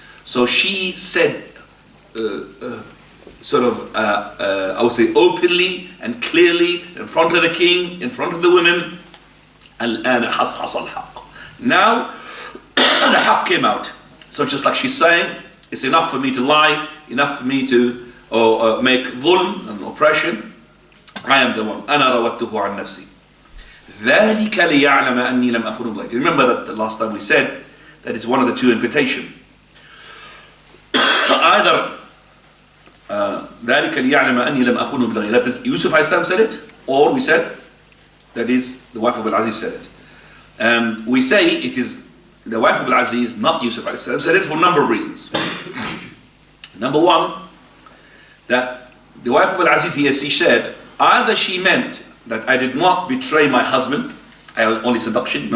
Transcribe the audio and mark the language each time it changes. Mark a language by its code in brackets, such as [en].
[en] So she said, I would say openly and clearly in front of the king, in front of the women, [ar] الآن حصحص الحق. [en] Now the haqq came out. So just like she's saying, it's enough for me to lie, enough for me to make dhulm and oppression. I am the one. [ar] أنا راودته عن نفسي. ذلك ليعلم أني لم أخن بالغيب. [en] Remember that the last time we said that it's one of the two imputation. Either [ar] ذلك ليعلم أني لم أخن بالغيب. [en] That is Yusuf alayhi salam said it, or we said that is the wife of Al-Aziz said it. We say it is the wife of Al-Aziz, not Yusuf alayhi salam, said it for a number of reasons. Number one, that the wife of Al-Aziz, she said, either she meant that I did not betray my husband, I was only seduction.